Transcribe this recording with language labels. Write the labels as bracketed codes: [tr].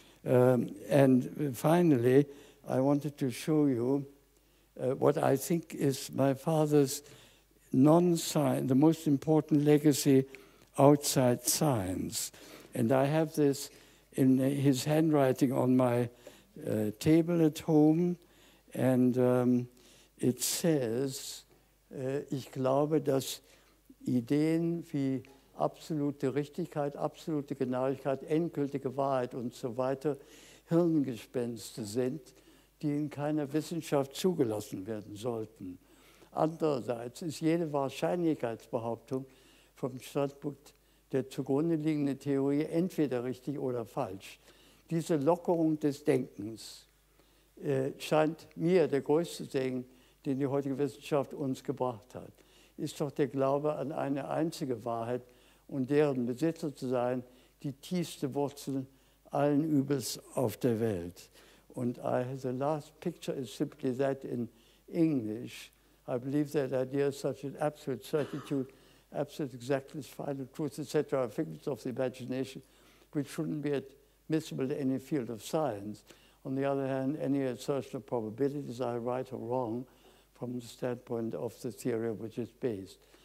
[en] And finally, I wanted to show you what I think is my father's non-science, the most important legacy outside science. And I have this in his handwriting on my table at home. And it says, [de] ich glaube, dass Ideen wie absolute Richtigkeit, absolute Genauigkeit, endgültige Wahrheit und so weiter Hirngespenste sind, die in keiner Wissenschaft zugelassen werden sollten. Andererseits ist jede Wahrscheinlichkeitsbehauptung vom Standpunkt der zugrunde liegenden Theorie entweder richtig oder falsch. Diese Lockerung des Denkens scheint mir der größte Segen, den die heutige Wissenschaft uns gebracht hat. Ist doch der Glaube an eine einzige Wahrheit und deren Besitzer zu sein, die tiefste Wurzel allen Übels auf der Welt. [en] And the last picture is simply that in English. I believe that ideas such as absolute certitude, absolute exactness, final truth, etc. are figments of the imagination, which shouldn't be admissible in any field of science. On the other hand, any assertion of probabilities are right or wrong from the standpoint of the theory on which it's based.